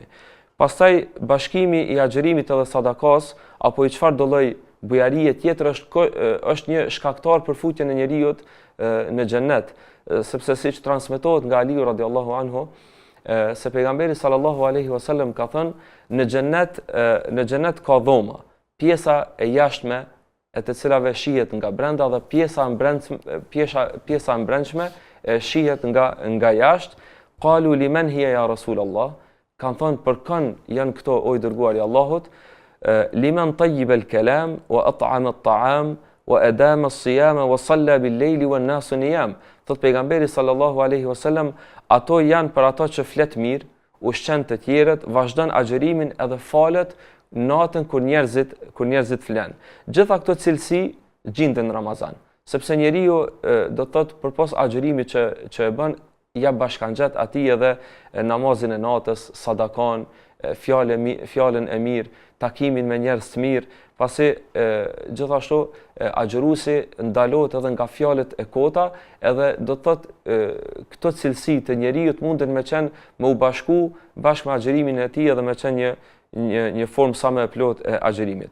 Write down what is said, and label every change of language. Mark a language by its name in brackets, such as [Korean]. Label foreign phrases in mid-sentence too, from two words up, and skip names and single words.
[Albanian] Pastaj bashkimi i agjërimit edhe sadakas apo i çfarëdo lloj bujarie tjetër është një shkaktar për futjen e njeriut në xhennet, sepse siç transmetohet nga Aliu [Arabic] رضي الله عنه, [Albanian] se pejgamberi [Arabic] صلى الله عليه وسلم [Albanian] ka thënë në xhennet ka dhoma, pjesa e jashtme e të cilave shihet nga brenda dhe pjesa e brendshme shihet nga jashtë. [Arabic] قالوا لمن هي يا رسول الله, [Albanian] kanë thënë për kën janë këto o i dërguari i Allahut? [Arabic] لمن طيب الكلام وأطعم الطعام وأدام الصيام وصلى بالليل والناس نيام. [Albanian] Thot pejgamberi [Arabic] صلى الله عليه وسلم, [Albanian] ato janë për ato që flet mirë, ushqen të tjerët, vazhdon agjërimin edhe falet natën kur njerëzit flen. Gjitha këto cilësi gjenden në Ramazan, sepse njeriu do të thotë përpos agjërimit që e bën, ja bashkangjet atij edhe namazin e natës, sadakan, fjalën e mirë, takimin me njerëz të mirë, pasi gjithashtu agjëruesi ndalohet edhe nga fjalët e kota, edhe do të thotë këto cilësi të njeriu munden me qenë me u bashku bashkë me agjërimin e tij edhe me qenë një formë sa më e plotë e agjërimit.